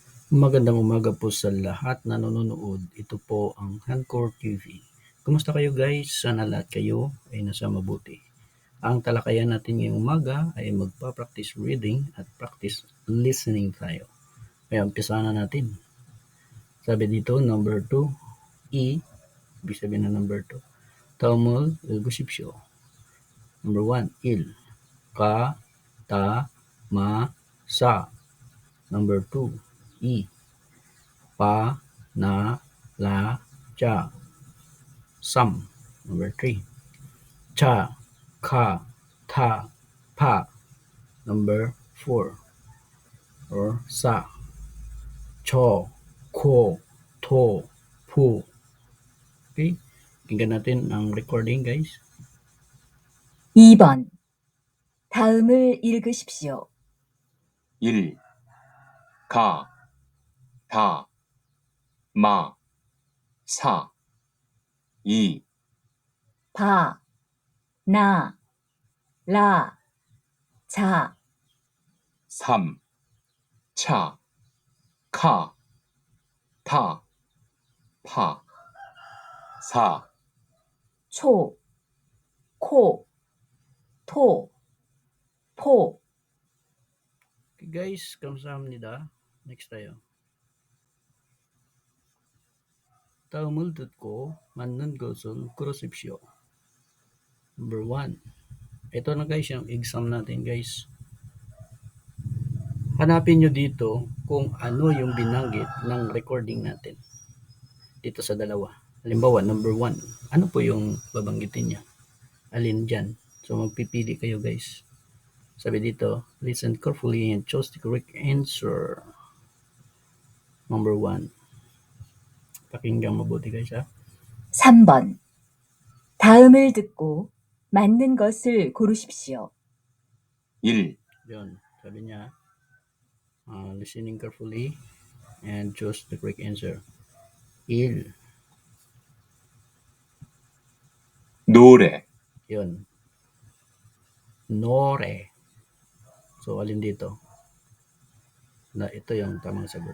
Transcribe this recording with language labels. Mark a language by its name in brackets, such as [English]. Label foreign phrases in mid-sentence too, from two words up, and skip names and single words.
[Filipino] Magandang umaga po sa lahat na nanonood. Ito po ang Hancor TV. Kumusta kayo guys? Sana lahat kayo ay nasa mabuti. Ang talakayan natin ngayong umaga ay magpa- [English] practice reading [Filipino] at [English] practice listening [Filipino] tayo. Kaya umpisa na natin. Sabi dito, number 2, E, ibig sabihin na number 2. [Korean] 다음을 읽으십시오. Number 1, 일, 가, 다, 마, 사. Number 2, 이, 바, 나, 라, 자. Sam. Number 3. 차, 카, 타, 파. Number 4. Or sa. 초, 코, 토, 포. [Filipino] Okay? Tingnan natin ang [English] recording guys. [Korean] 2번. 다음을 읽으십시오. 1. 가, 다, 마, 사. 2. 바, 나, 라, 자. 3. 차, 카, 타, 파. 4. 초, 코, 토, 포. [English] Okay guys, kamsahamnida. [Filipino] Next tayo. [Korean] 다음을 듣고 맞는 것을 고르십시오. [Filipino] Number 1. Ito na guys yung exam natin guys. Hanapin nyo dito kung ano yung binanggit ng recording natin. Dito sa dalawa. Halimbawa, number 1. Ano po yung babanggitin niya? Alin dyan? So magpipili kayo guys. Sabi dito, [English] listen carefully and choose the correct answer. [Filipino] Number 1. Pakinggan mabuti guys ha. [Korean] 3번. 다음을 듣고 맞는 것을 고르십시오. 1. [Filipino] Yun. Sabi niya, [English] listening carefully and choose the correct answer. [Korean] Il. 노래. [Filipino] Yun. Nore. So, alin dito? Na ito yung tamang sagot.